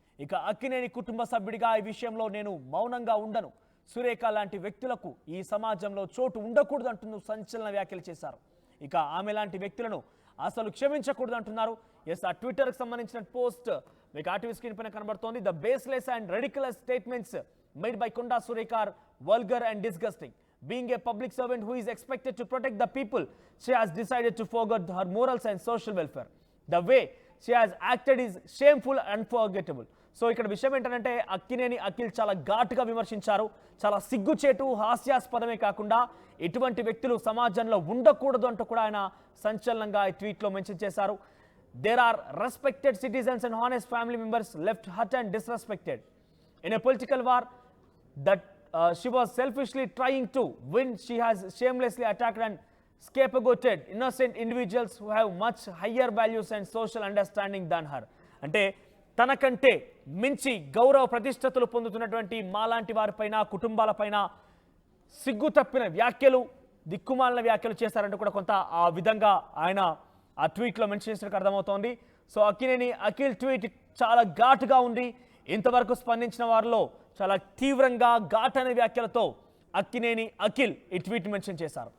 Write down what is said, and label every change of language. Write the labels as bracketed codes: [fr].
[te] ఇక అక్కినేని కుటుంబ సభ్యుడిగా ఈ విషయంలో నేను మౌనంగా ఉండను. సురేఖ లాంటి వ్యక్తులకు ఈ సమాజంలో చోటు ఉండకూడదు అంటూ సంచలన వ్యాఖ్యలు చేశారు. ఇక ఆమె లాంటి వ్యక్తులను అసలు క్షమించకూడదు అంటున్నారు. ఆ ట్విట్టర్కి సంబంధించిన పోస్ట్ మీకు ఆర్టీవీ స్క్రీన్ పైన కనబడుతోంది. [en] The baseless and ridiculous statements made by Konda Surekha are vulgar and disgusting. Being a public servant who is expected to protect the people, she has decided to forget her morals and social welfare. The way she has acted is shameful and unforgettable. [te] So ఇక్కడ విషయం ఏంటంటే అక్కినేని అఖిల్ చాలా ఘాటుగా విమర్శించారు. చాలా సిగ్గుచేటు, హాస్యాస్పదమే కాకుండా ఇటువంటి వ్యక్తులు సమాజంలో ఉండకూడదు అంటూ కూడా ఆయన సంచలనంగా ఈ ట్వీట్లో మెన్షన్ చేశారు. [en] There are respected citizens and honest family members left hurt and disrespected. In a political war that she was selfishly trying to win, she has shamelessly attacked and scapegoated innocent individuals who have much higher values and social understanding than her. [te] అంటే తనకంటే మించి గౌరవ ప్రతిష్టతలు పొందుతున్నటువంటి మాలాంటి వారిపైన, కుటుంబాలపైన సిగ్గు తప్పిన వ్యాఖ్యలు, దిక్కుమాలిన వ్యాఖ్యలు చేశారంటూ కూడా కొంత ఆ విధంగా ఆయన ఆ ట్వీట్లో మెన్షన్ చేసినట్టు అర్థమవుతోంది. సో అక్కినేని అఖిల్ ట్వీట్ చాలా ఘాటుగా ఉంది. ఇంతవరకు స్పందించిన వారిలో చాలా తీవ్రంగా ఘాటైన వ్యాఖ్యలతో అక్కినేని అఖిల్ ఈ ట్వీట్ మెన్షన్ చేశారు.